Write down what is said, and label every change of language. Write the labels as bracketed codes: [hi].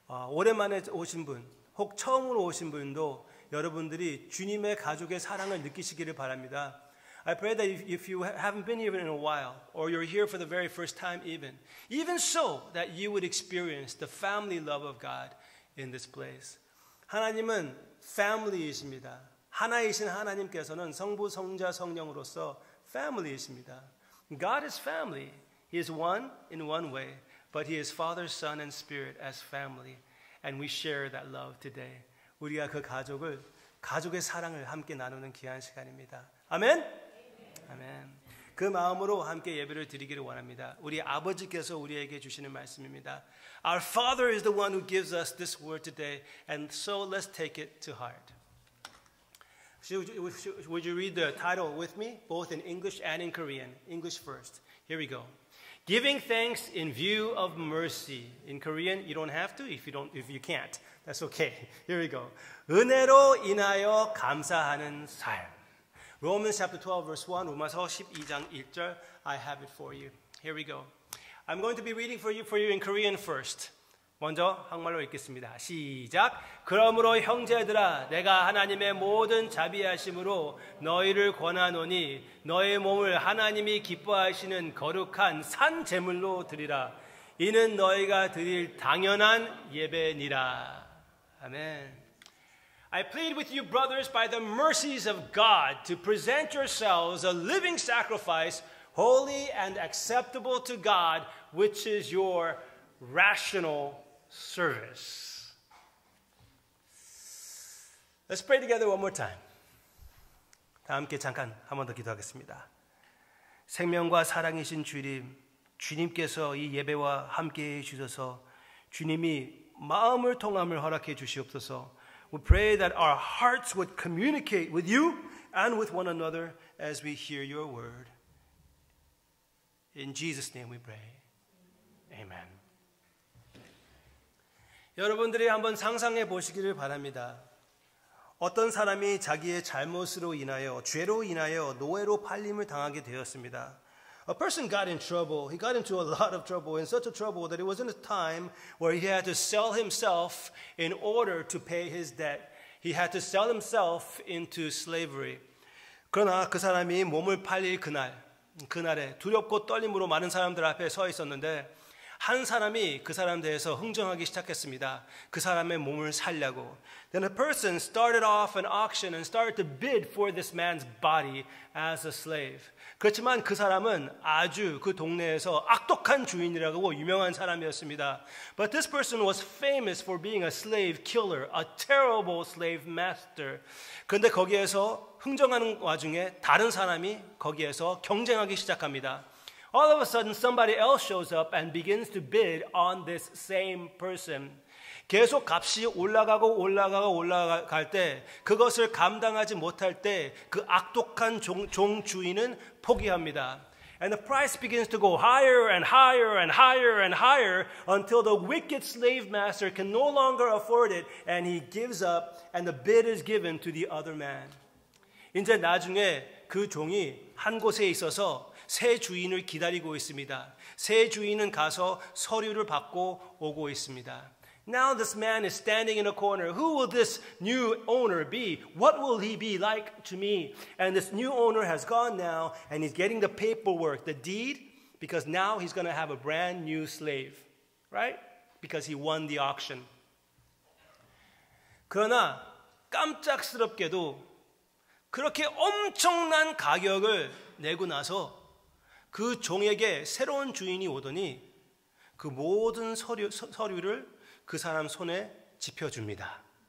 [ko] 오랜만에 오신 분, 혹 처음으로 오신 분도 여러분들이 주님의 가족의 사랑을 느끼시기를 바랍니다. [en] I pray that if you haven't been here in a while, or you're here for the very first time even so, that you would experience the family love of God in this place. [ko] 하나님은 family이십니다. 하나이신 하나님께서는 성부, 성자, 성령으로서 family이십니다. [en] God is family. He is one in one way, but He is Father, Son, and Spirit as family. And we share that love today. [ko] 우리가 그 가족의 사랑을 함께 나누는 귀한 시간입니다. 아멘? 아멘. 그 마음으로 함께 예배를 드리기를 원합니다. 우리 아버지께서 우리에게 주시는 말씀입니다. [en] Our Father is the one who gives us this word today, and so let's take it to heart. Would you read the title with me, both in English and in Korean? English first. Here we go. Giving thanks in view of mercy. In Korean, you don't have to if you can't. That's okay. Here we go. [ko] 은혜로 인하여 감사하는 삶. [en] Romans chapter 12 verse 1, [ko] 로마서 12장 1절. [en] I have it for you. Here we go. I'm going to be reading for you in Korean first. [ko] 먼저 한국말로 읽겠습니다. 시작. 그러므로 형제들아 내가 하나님의 모든 자비하심으로 너희를 권하노니 너희 몸을 하나님이 기뻐하시는 거룩한 산 제물로 드리라. 이는 너희가 드릴 당연한 예배니라. 아멘. [en] I plead with you, brothers, by the mercies of God, to present yourselves a living sacrifice, holy and acceptable to God, which is your rational service. Let's pray together one more time. [ko] 다 함께 잠깐 한 번 더 기도하겠습니다. 생명과 사랑이신 주님, 주님께서 이 예배와 함께해 주셔서 주님이 마음을 통함을 허락해 주시옵소서. [en] We pray that our hearts would communicate with you and with one another as we hear your word. In Jesus' name we pray. Amen. [ko] 여러분들이 한번 상상해 보시기를 바랍니다. 어떤 사람이 자기의 잘못으로 인하여, 죄로 인하여 노예로 팔림을 당하게 되었습니다. [en] A person got in trouble. He got into a lot of trouble, in such a trouble that it was in a time where he had to sell himself in order to pay his debt. He had to sell himself into slavery. [ko] 그러나 그 사람이 몸을 팔릴 그날에 두렵고 떨림으로 많은 사람들 앞에 서 있었는데 한 사람이 그 사람 대해서 흥정하기 시작했습니다. 그 사람의 몸을 살려고. [en] Then a person started off an auction and started to bid for this man's body as a slave. [ko] 그렇지만 그 사람은 아주 그 동네에서 악독한 주인이라고 유명한 사람이었습니다. [en] But this person was famous for being a slave killer, a terrible slave master. [ko] 그런데 거기에서 흥정하는 와중에 다른 사람이 거기에서 경쟁하기 시작합니다. [en] All of a sudden, somebody else shows up and begins to bid on this same person. [ko] 계속 값이 올라갈 때 그것을 감당하지 못할 때 그 악독한 종 주인은 포기합니다. [en] And the price begins to go higher and higher and higher and higher until the wicked slave master can no longer afford it and he gives up and the bid is given to the other man. [ko] 이제 나중에 그 종이 한 곳에 있어서 새 주인을 기다리고 있습니다. 새 주인은 가서 서류를 받고 오고 있습니다. [en] Now this man is standing in a corner. Who will this new owner be? What will he be like to me? And this new owner has gone now and he's getting the paperwork, the deed, because now he's going to have a brand new slave, right? Because he won the auction. [ko] 그러나 깜짝스럽게도 그렇게 엄청난 가격을 내고 나서 그 종에게 새로운 주인이 오더니 그 모든 서류를 그 사람 손에 집혀줍니다.